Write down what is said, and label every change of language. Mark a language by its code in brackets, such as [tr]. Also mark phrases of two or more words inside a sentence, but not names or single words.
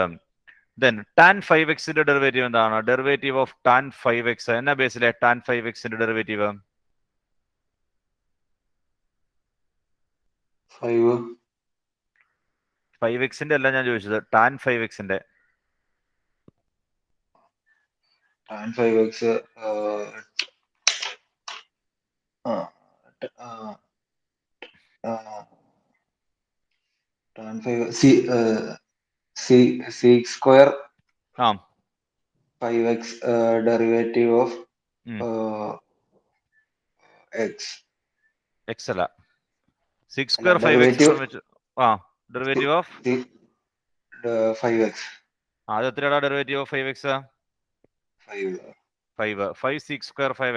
[en] then tan [ml] 5x ന്റെ ഡെറിവേറ്റീവ് എന്താണ്? [en] derivative of tan [ml] 5x എന്നാ ബേസിലെ ടാൻ 5x ന്റെ ഡെറിവേറ്റീവ്? 5x ന്റെ അല്ല ഞാൻ ചോദിച്ചത്, ടാൻ 5x ന്റെ. [en] tan 5x tan 5 sec square 5x derivative of x അല്ല, sec square 5x derivative of 5x. [ml] അത് എത്രയാണ് [en] derivative of 5x? 5 sec square 5x.